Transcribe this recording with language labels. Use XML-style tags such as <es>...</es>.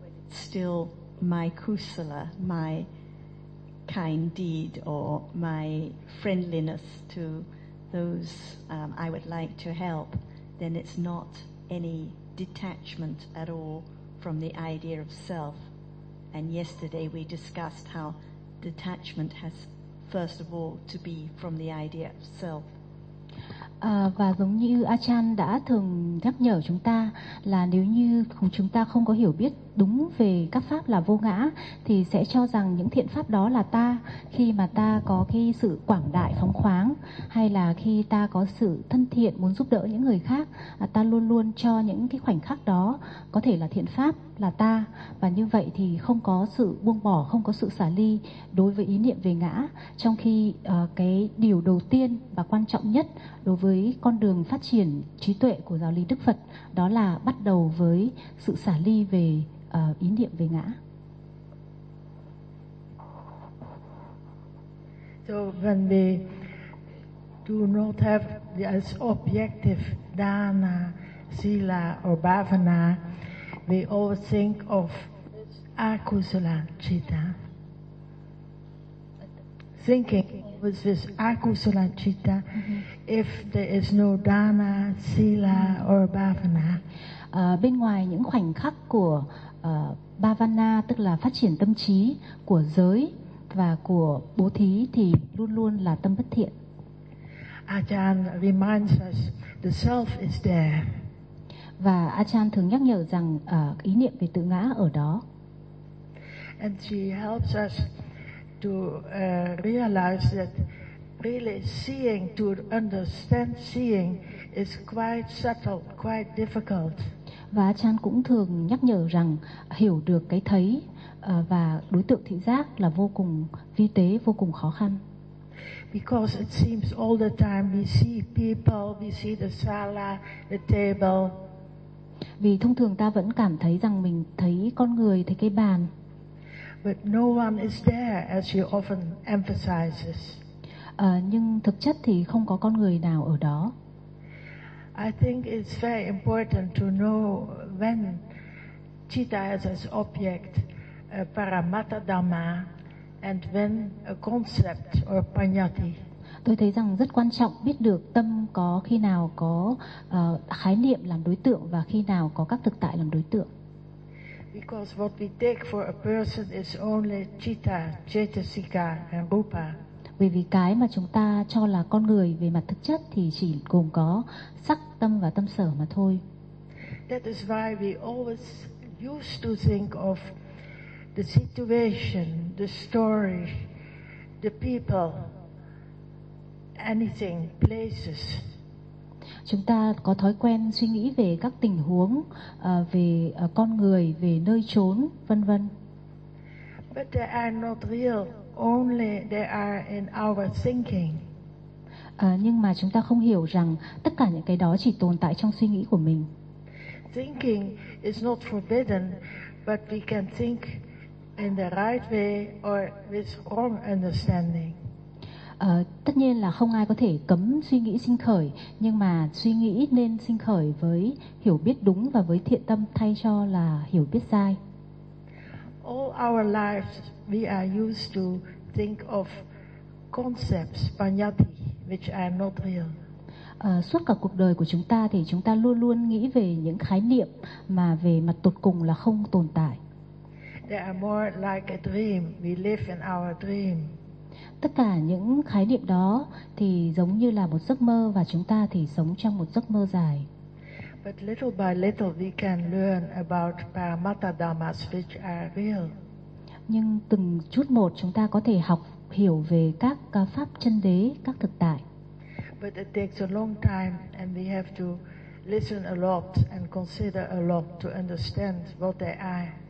<en>Still my kusala, my kind deed or my friendliness to those I would like to help, then it's not any detachment at all from the idea of self. And yesterday we discussed how detachment has first of all to be from the idea of self.</en> <vi>Và giống như Achan đã thường nhắc nhở chúng ta là nếu như chúng ta không có hiểu biết đúng về các pháp là vô ngã thì sẽ cho rằng những thiện pháp đó là ta, khi mà ta có cái sự quảng đại phóng khoáng hay là khi ta có sự thân thiện muốn giúp đỡ những người khác, ta luôn luôn cho những cái khoảnh khắc đó có thể là thiện pháp là ta, và như vậy thì không có sự buông bỏ, không có sự xả ly đối với ý niệm về ngã, trong khi cái điều đầu tiên và quan trọng nhất đối với con đường phát triển trí tuệ của giáo lý Đức Phật đó là bắt đầu với sự xả ly về ý niệm về ngã.</vi> <en>So when we do not have this objective dana, sila or bhavana, we all think of akusala citta. Thinking with this akusala citta, if there is no dana, sila or bhavana.</en> <vi>Bên ngoài những khoảnh khắc của bhavana, tức là phát triển tâm trí của giới và của bố thí, thì luôn luôn là tâm bất thiện.</vi> <en>Ajahn reminds us the self is there.</en> <vi>Và Ajahn thường nhắc nhở rằng ý niệm về tự ngã ở đó.</vi> <en>And she helps us to realize that really seeing, to understand seeing is quite subtle, quite difficult.</en> <vi>Và Ajahn cũng thường nhắc nhở rằng hiểu được cái thấy và đối tượng thị giác là vô cùng vi tế, vô cùng khó khăn.</vi> <en>Because it seems all the time we see people, we see the sala, the table.</en> <vi>Vì thông thường ta vẫn cảm thấy rằng mình thấy con người, thấy cái bàn.</vi> <en>But no one is there, as she often emphasizes.</en> <vi>Nhưng thực chất thì không có con người nào ở đó.</vi> <en>I think it's very important to know when citta has its object, paramatta dhamma, and when a concept or panyati.</en> <vi>Tôi thấy rằng rất quan trọng biết được tâm có khi nào có khái niệm làm đối tượng và khi nào có các thực tại làm đối tượng.</vi> <en>Because what we take for a person is only citta, cetasika and rupa.</en> <vi>Bởi vì cái mà chúng ta cho là con người về mặt thực chất thì chỉ gồm có sắc, tâm và tâm sở mà thôi.</vi> <en>That is why we always used to think of the situation, the story, the people, anything, places.</en> <vi>Chúng ta có thói quen suy nghĩ về các tình huống, về con người, về nơi chốn, vân vân.</vi> <en>But they are not real. Only they are in our thinking.</en> <vi>Nhưng mà chúng ta không hiểu rằng tất cả những cái đó chỉ tồn tại trong suy nghĩ của mình.</vi> <en>Thinking is not forbidden, but we can think in the right way or with wrong understanding.</en> <vi>Tất nhiên là không ai có thể cấm suy nghĩ sinh khởi, nhưng mà suy nghĩ nên sinh khởi với hiểu biết đúng và với thiện tâm thay cho là hiểu biết sai.</vi> <en>All our lives we are used to think of concepts, panyati, which are not real.</en> <vi>Suốt cả cuộc đời của chúng ta thì chúng ta luôn luôn nghĩ về những khái niệm mà về mặt tột cùng là không tồn tại.</vi> <en>They are more like a dream. We live in our dream.</en> <vi>Tất cả những khái niệm đó thì giống như là một giấc mơ và chúng ta thì sống trong một giấc mơ dài.</vi> <en>But little by little we can learn about paramatta dhammas which are real.</en> <vi>Nhưng từng chút một chúng ta có thể học hiểu về các pháp chân đế, các thực tại.</vi> <en>But it takes a long time and we have to listen a lot and consider a lot to understand what they are.</en>